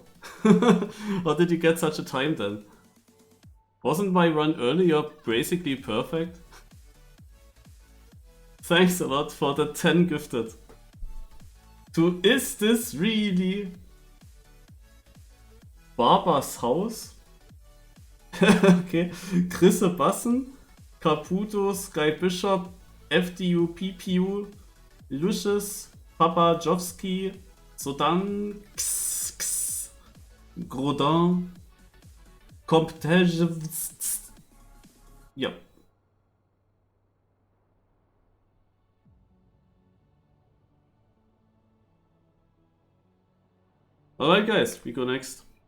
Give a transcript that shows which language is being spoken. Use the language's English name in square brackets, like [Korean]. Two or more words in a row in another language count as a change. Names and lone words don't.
[English] How did you get such a time then? Wasn't my run earlier basically perfect? Thanks a lot for the 10 gifted. To is this really Barbers Haus? Okay. Chrisse Bassen, Caputo, Sky Bishop, FDU, PPU, Lucius, Papa Jovski, Sodan, Grodin, Comptej. Ja. Alright guys, we go next.